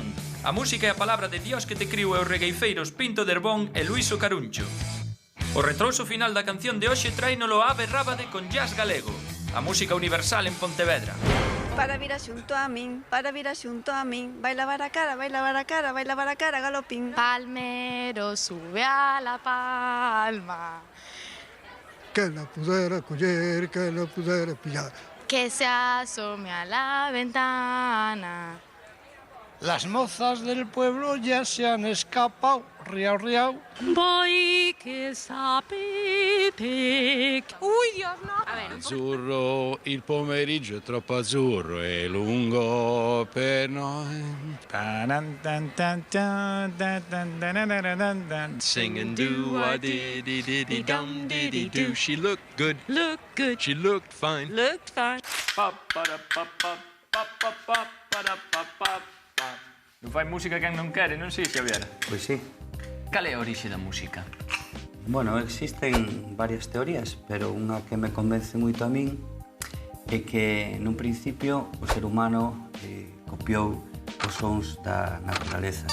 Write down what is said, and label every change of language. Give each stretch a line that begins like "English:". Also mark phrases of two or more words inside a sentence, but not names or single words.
Galician: A música e a palabra de Dios que te criou e os regueifeiros Pinto de Herbón e Luís o Caruncho. O retrouso final da canción de hoxe tráinolo a Ave Rábade con jazz galego. A música universal en Pontevedra. Para vir a xunto a min, para vir a xunto a min, vai lavar a cara, vai lavar a cara, vai lavar a cara, galopín.
Spanish: Palmero sube a la palma, que la pudiera coger, que la pudiera pillar. que se asome a la ventana. Las mozas del pueblo ya se han escapado, riau, riau. Voy que sapete. Uy, Dios, no. A ver.
Italian: Azzurro, il pomeriggio è troppo azzurro e lungo per noi.
English: Singing do-a-dee-dee-dee-dee-dum dee-dee-doo. She looked good. Look good. She looked fine. Looked fine.
Galician: Non fai música quen non quere, non si, Xavier? Pois sí. Cal é a orixe da música?
Spanish: Bueno, existen varias teorías, pero
Galician: unha que me convence moito a min é que nun principio o ser humano copiou os sons da naturaleza.